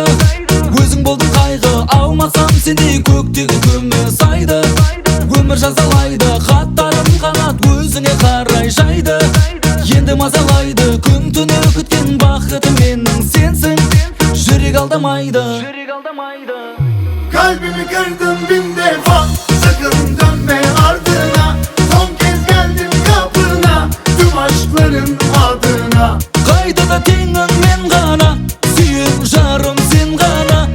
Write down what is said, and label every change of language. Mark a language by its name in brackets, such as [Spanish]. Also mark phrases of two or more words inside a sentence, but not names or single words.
[Kazakh] Өзің болдың қайғы, алмасам сендей көктегі күміс айды. Өмір жазалайды, хаттарым қанат өзіңе қарай жайды. Енді мазалайды, күн түні күткен бақытым менің сенсің. Жүрек алдамайды. [Turkish] Kalbimi kırdın bin defa, sakın dönme ardına. Son kez geldim kapına, tüm aşkların adına. [Kazakh] Kayda tenin men gana, süyün jarım sen gana.